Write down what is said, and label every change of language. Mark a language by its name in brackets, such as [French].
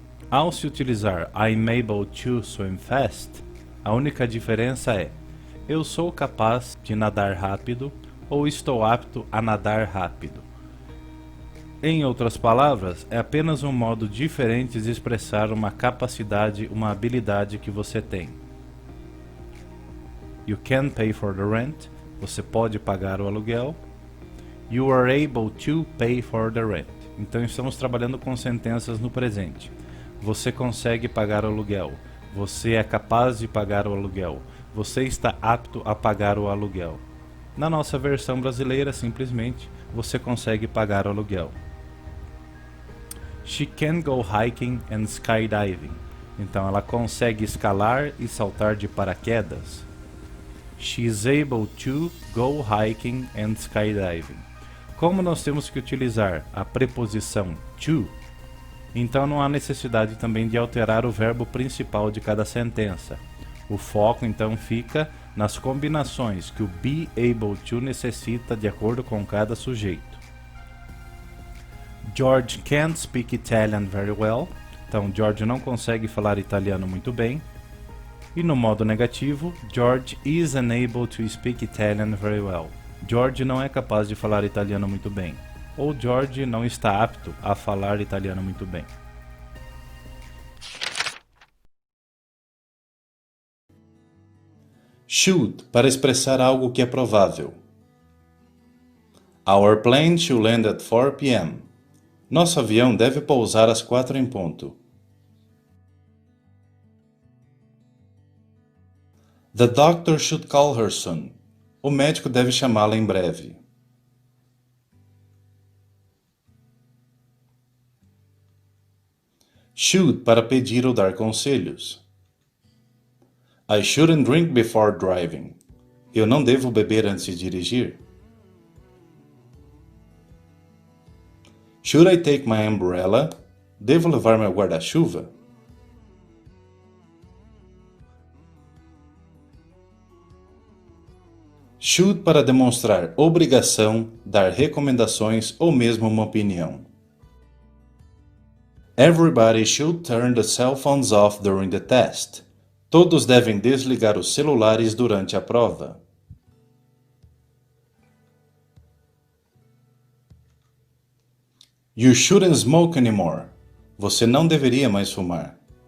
[Portuguese] Ao se utilizar [English] I'm able to swim fast, [Portuguese] a única diferença é eu sou capaz de nadar rápido ou estou apto a nadar rápido. Em outras palavras, é apenas um modo diferente de expressar uma capacidade, uma habilidade que você tem. [English] You can pay for the rent. [Portuguese] Você pode pagar o aluguel. [English] You are able to pay for the rent. [Portuguese] Então estamos trabalhando com sentenças no presente. Você consegue pagar o aluguel. Você é capaz de pagar o aluguel. Você está apto a pagar o aluguel. Na nossa versão brasileira, simplesmente, você consegue pagar o aluguel. [English] She can go hiking and skydiving. [Portuguese] Então ela consegue escalar e saltar de paraquedas. [English] She is able to go hiking and skydiving. [Portuguese] Como nós temos que utilizar a preposição to, então não há necessidade também de alterar o verbo principal de cada sentença. O foco então fica nas combinações que o be able to necessita de acordo com cada sujeito. [English] George can't speak Italian very well. [Portuguese] Então, George não consegue falar italiano muito bem. E no modo negativo, [English] George is unable to speak Italian very well. [Portuguese] George não é capaz de falar italiano muito bem. Ou George não está apto a falar italiano muito bem. Should, para expressar algo que é provável. [English] Our plane should land at 4 p.m. [Portuguese] Nosso avião deve pousar às 4 em ponto. [English] The doctor should call her soon. [Portuguese] O médico deve chamá-la em breve. Should para pedir ou dar conselhos. [English] I shouldn't drink before driving. [Portuguese] Eu não devo beber antes de dirigir. [English] Should I take my umbrella? [Portuguese] Devo levar meu guarda-chuva? Should para demonstrar obrigação, dar recomendações ou mesmo uma opinião. [English] Everybody should turn the cell phones off during the test. [Portuguese] Todos devem desligar os celulares durante a prova. [English] You shouldn't smoke anymore. [Portuguese] Você não deveria mais fumar.